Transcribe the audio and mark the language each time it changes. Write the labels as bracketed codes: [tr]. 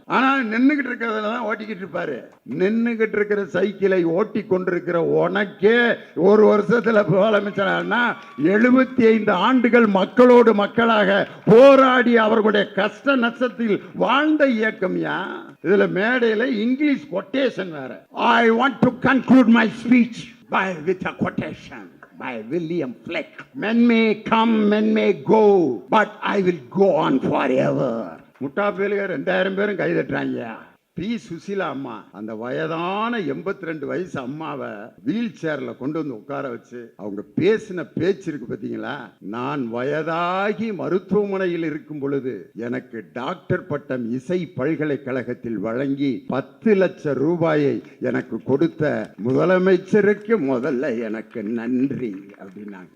[ta] ஆனா நின்னுகிட்டு இருக்கிறதுல தான் ஓட்டிக்கிட்டு இருப்பாரு. நின்னுகிட்டு இருக்கிற சைக்கிளை ஓட்டி கொண்டிருக்கிற உனக்கே ஒரு வருஷத்துல முதலமைச்சரானா 75 ஆண்டுகள் மக்களோடு மக்களாக போராடி அவர்களுடைய கஷ்ட நஷ்டத்தில் வாழ்ந்த இயக்கம்யா. இதுல மேடையில இங்கிலீஷ் கொட்டேஷன் வேற. [en] I want to conclude my speech with a quotation by William Fleck. Men may come, men may go, but I will go on forever. [ta] முட்டா பேலுக 2000 பேரும் கைதட்டுறாங்க. பி சுசீலா அம்மா அந்த வயதான 82 வயசு அம்மாவை வீல் சேர்ல கொண்டு உட்கார வச்சு அவங்க பேசின பேச்சு இருக்கு பாத்தீங்களா? நான் வயதாகி மருத்துவமனையில் இருக்கும் பொழுது எனக்கு டாக்டர் பட்டம் இசை பல்கலைக்கழகத்தில் வழங்கி 10 லட்சம் ரூபாயை எனக்கு கொடுத்த முதலமைச்சருக்கு முதல்ல எனக்கு நன்றி அப்படின்னாங்க.